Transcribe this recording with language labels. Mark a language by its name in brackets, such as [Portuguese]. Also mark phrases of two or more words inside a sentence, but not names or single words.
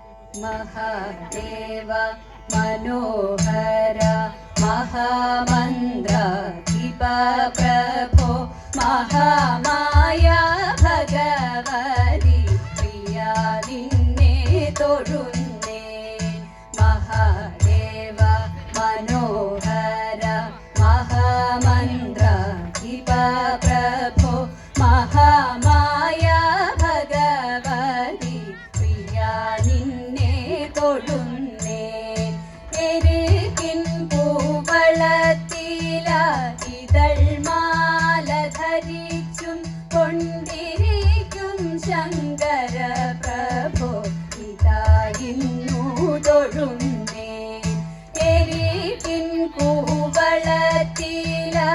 [Sanskrit] महादेव मनोहर महामन्त्राधिप प्रभो महामाया भगवती प्रिया [Malayalam] निन्ने തൊഴുന്നേ [Sanskrit] महादेव मनोहर महामन्त्राधिप प्रभो महामाया भगवती प्रिया [Malayalam] निन्ने തൊഴുന്നേ എരികിൻ പൂവളത്തില ഇതൾമാല ധരിച്ചും കൊണ്ടിരിക്കും ശങ്കര പ്രഭോ ഇതായിരുന്നു തൊഴുന്നേ എരികിൻ പൂവളത്തില